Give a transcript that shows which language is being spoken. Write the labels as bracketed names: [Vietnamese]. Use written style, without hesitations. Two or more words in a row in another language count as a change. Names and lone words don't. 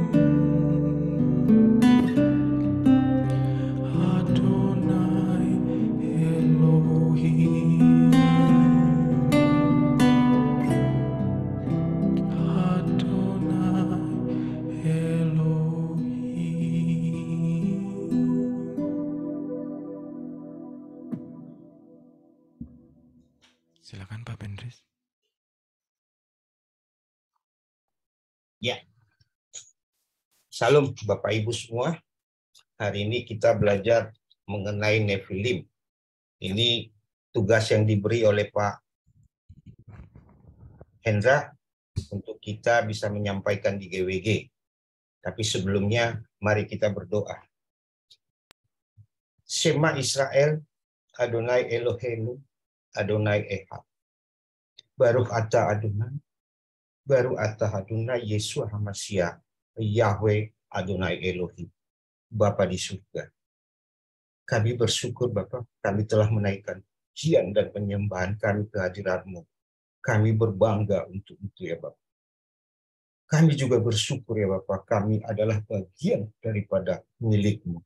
[Hebrew] אדוני אלוהים. אדוני אלוהים. [Indonesian] Silakan Pak Bendris. Ya. Salam Bapak Ibu semua. Hari ini kita belajar mengenai Nefilim. Ini tugas yang diberi oleh Pak Hendra untuk kita bisa menyampaikan di GWG. Tapi sebelumnya, mari kita berdoa. [Hebrew] שמע ישראל אדוני אלוהינו אדוני אחד. ברוך אתה אדוני ברוך אתה אדוני ישוע המשיח יהוה אדוני אלוהים. [Indonesian] Bapa di surga, kami bersyukur Bapa, kami telah menaikkan pujian dan penyembahan kami ke hadirat-Mu. Kami berbangga untuk itu ya Bapa. Kami juga bersyukur ya Bapa, kami adalah bagian daripada milik-Mu.